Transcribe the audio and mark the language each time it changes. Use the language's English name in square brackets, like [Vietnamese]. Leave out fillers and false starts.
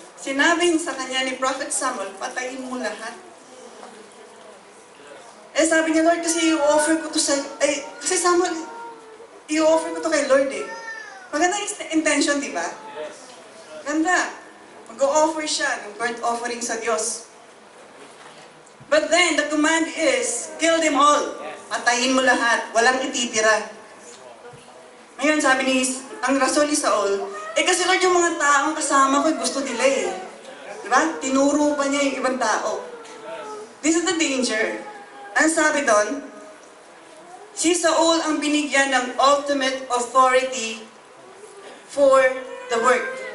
[Filipino] Sinabi sa kanya ni Prophet Samuel, patayin mo lahat. Eh sabi niya, Lord, kasi i-offer ko to sa... kasi Samuel, i-offer ko to kay Lord eh. Maganda yung intention, di ba? Ganda. Mag-o-offer siya ng burnt offering sa Diyos. [English] But then, the command is, kill them all. [Filipino] Patayin mo lahat. Walang ititira. Ngayon, sabi ni, ang rason ni Saul, kasi Lord, yung mga taong kasama ko, gusto nila eh. Diba? Tinuro pa niya yung ibang tao. [English] This is the danger. [Filipino] Ang sabi doon, si Saul ang binigyan ng [English] ultimate authority for the work.